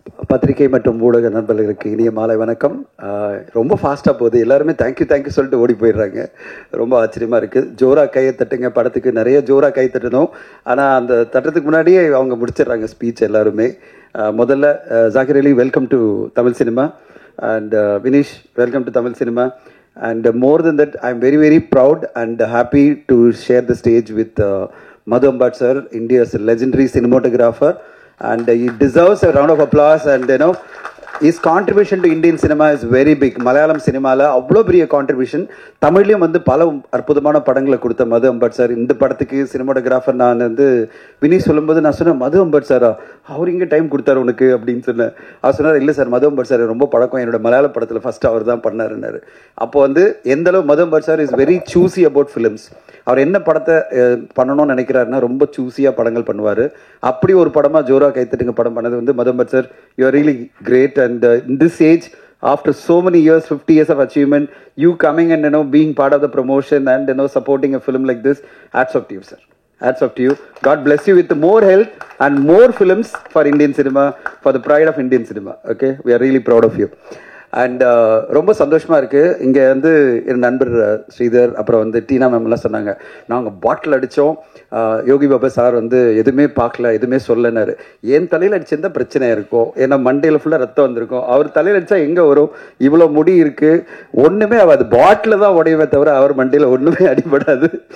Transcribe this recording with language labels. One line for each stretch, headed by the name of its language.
Tamil: பத்திரிகை மற்றும் ஊடக நண்பர்களுக்கு இனிய மாலை வணக்கம். ரொம்ப ஃபாஸ்ட்டாக போகுது, எல்லாருமே தேங்க்யூ சொல்லிட்டு ஓடி போயிடுறாங்க. ரொம்ப ஆச்சரியமாக இருக்குது. ஜோரா கையை தட்டுங்க படத்துக்கு நிறைய ஜோரா கை தட்டணும், ஆனால் அந்த தட்டுறதுக்கு முன்னாடியே அவங்க முடிச்சிடுறாங்க ஸ்பீச் எல்லாருமே. முதல்ல ஜாகிர் அலி,
English: welcome to Tamil cinema,
Tamil: and Vinish, welcome to Tamil cinema.
English: And more than that, I'm very, very proud and happy to share the stage with Madhu Ambat sir, India's legendary cinematographer. And he deserves a round of applause. And you know, his contribution to Indian cinema is very big.
Tamil: Malayalam சினிமாவில் அவ்வளோ பெரிய contribution. தமிழ்லையும் வந்து பல அற்புதமான படங்களை கொடுத்த மது Ambat sir. இந்த படத்துக்கு சினிமாட்டோகிராஃபர் நான் வந்து வினிஷ் சொல்லும்போது நான் சொன்னேன், மது அம்பட் சாரா, அவர் இங்கே டைம் கொடுத்தாரு உனக்கு அப்படின்னு சொன்னேன். அவர் சொன்னார், இல்லை சார், மது அம்பட் சார் ரொம்ப பழக்கம், என்னோட மலையாள படத்தில் ஃபர்ஸ்ட் அவர் தான் பண்ணாருன்னாரு. அப்போ வந்து எந்த அளவு
English: Madhu Ambat sir is very choosy about films.
Tamil: அவர் என்ன படத்தை பண்ணணும்னு நினைக்கிறாருன்னா ரொம்ப சூஸியாக படங்கள் பண்ணுவார். அப்படி ஒரு படமாக ஜோரா கைத்தட்டுங்க படம் பண்ணது வந்து மது Ambat sir.
English: You are really great. And in this age, after so many years, 50 years of achievement, you coming and being part of the promotion and supporting a film like this, hats off to you, sir. Hats off to you. God bless you with more health and more films for Indian cinema, for the pride of Indian cinema. Okay, we are really proud of you.
Tamil: And ரொம்ப சந்தோஷமாக இருக்குது. இங்கே வந்து என் நண்பர் ஸ்ரீதர், அப்புறம் வந்து டீனா மேம்லாம் சொன்னாங்க, நாங்கள் பாட்டில் அடித்தோம், யோகி பாபா சார் வந்து எதுவுமே பார்க்கல, எதுவுமே சொல்லனாரு. என் தலையில் அடிச்சிருந்தா பிரச்சனை இருக்கும், ஏன்னா மண்டையில் ஃபுல்லாக ரத்தம் வந்திருக்கும். அவர் தலையில் அடித்தா எங்கே வரும், இவ்வளோ முடி இருக்குது, ஒன்றுமே அது பாட்டில் தான் உடையவே தவிர அவர் மண்டையில் ஒன்றுமே அடிபடாது.